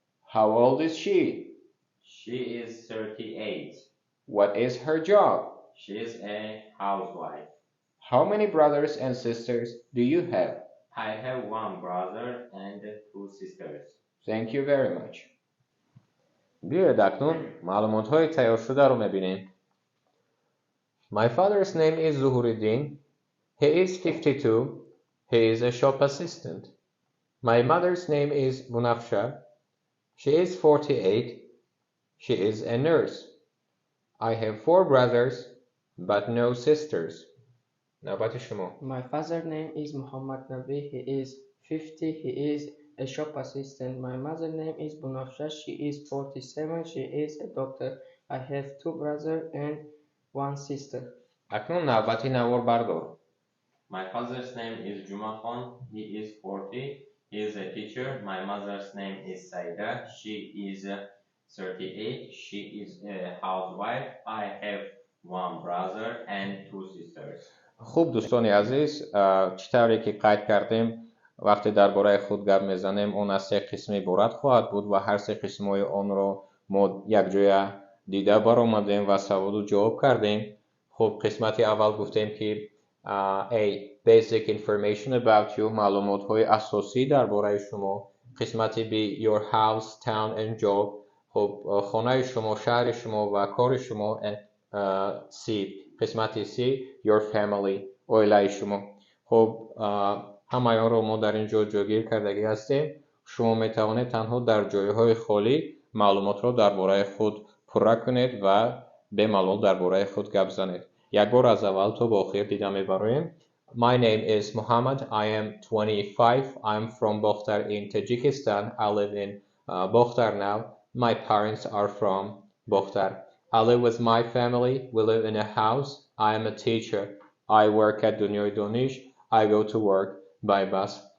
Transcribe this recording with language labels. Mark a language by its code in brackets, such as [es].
[en] How old is she? She is 38. What is her job? She is a housewife. How many brothers and sisters do you have? I have 1 brother and 2 sisters. Thank you very much. [fa] بیایید اکنون معلومات‌های تیار شده رو می‌بینیم. [en] My father's name is Zuhuruddin. He is 52. He is a shop assistant. My mother's name is Bunafsha. She is 48. She is a nurse. I have 4 brothers but no sisters. [fa] نوبت شما. [en] My father's name is Muhammad Nabi. He is 50. He is a shop assistant. My mother's name is Bunafsha. She is 47. She is a doctor. I have 2 brothers and 1 sister. [fa] اکنون نوبتی نواربردار. [en] My father's name is Juma Khan. He is 40. He is a teacher. My mother's name is Saida. She is 38. She is a housewife. I have 1 brother and 2 sisters. [fa] خوب دوستان عزیز، چطوری که قید کردیم وقتی درباره خود گپ میزنیم اون از 3 قسم عبارت خواهد بود و هر 3 قسم‌های آن رو ما یک جای دیده برآمدیم و سوال رو جواب کردیم. خب قسمت اول گفتیم که [en] A basic information about you، [fa] معلومات های اساسی درباره شما. قسمت B [en] your house, town and job. [fa] خب خانه شما، شهر شما و کار شما. سی، قسمت سی [en] your family، [fa] عائله شما. خب همه آن رو ما در اینجا جاگیر کردگی هستیم. شما می توانید تنها در جایهای خالی معلومات را درباره خود پر کنید و به معلومات درباره خود گپ زنید. یک بار از اول تا با آخر دیدن میبریم. [en] My name is Muhammad. I am 25. I'm from Bokhtar in Tajikistan. I live in Bokhtar now. My parents are from Bokhtar. I live with my family. We live in a house. I am a teacher. I work at Dunyoy Donish. I go to work by bus.